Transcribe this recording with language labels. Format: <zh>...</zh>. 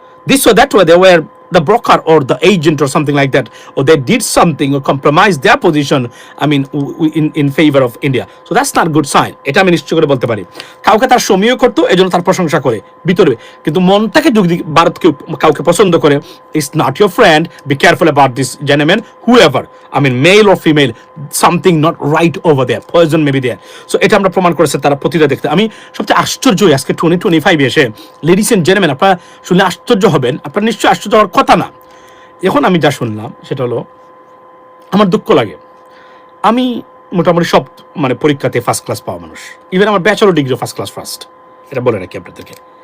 <en>This or that way they were the broker or the agent or something like that, or they did something or compromised their position, in favor of India. So that's not a good sign.</en> <bn>এটা আমি নিশ্চয় করে বলতে পারি। কাউকে তার সমীহ করতো, এজন্য তার প্রশংসা করে ভিতরে, কিন্তু মন থেকে যদি ভারতকে কাউকে পছন্দ করে,</bn> <en>it's not your friend. Be careful about this, gentlemen, whoever, male or female, something not right over there, poison may be there.</en> <bn>So এটা আমরা প্রমাণ করেছে তারা প্রতিটা দেখতে। আমি সবচেয়ে আশ্চর্য আজকে 2025 এসে,</bn> <en>ladies and gentleman,</en> <bn>আপনারা শুনলে আশ্চর্য হবেন, আপনারা নিশ্চয়ই আশ্চর্য হওয়ার কথা না। এখন আমি যা শুনলাম সেটা হলো, আমার দুঃখ লাগে। আমি মোটামুটি সব পরীক্ষাতে ফার্স্ট ক্লাস পাওয়া মানুষ, ইভেন আমার bachelor degree first class first, এটা বলে রাখি আপনাদেরকে।</bn>